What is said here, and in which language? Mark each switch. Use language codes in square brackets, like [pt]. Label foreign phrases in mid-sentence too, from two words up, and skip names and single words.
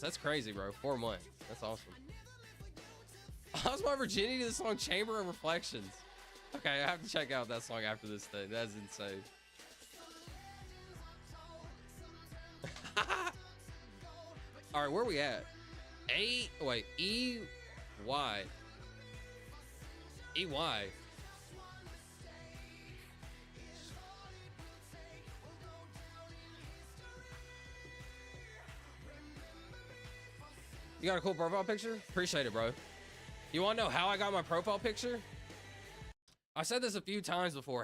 [en] That's crazy, bro. 4 months. That's awesome. How's my virginity to the song Chamber of Reflections? Okay, I have to check out that song after this thing. That's insane. All right, where are we at? E-Y. E-Y. You got a cool profile picture? Appreciate it, bro. You want to know how I got my profile picture? I said this a few times before.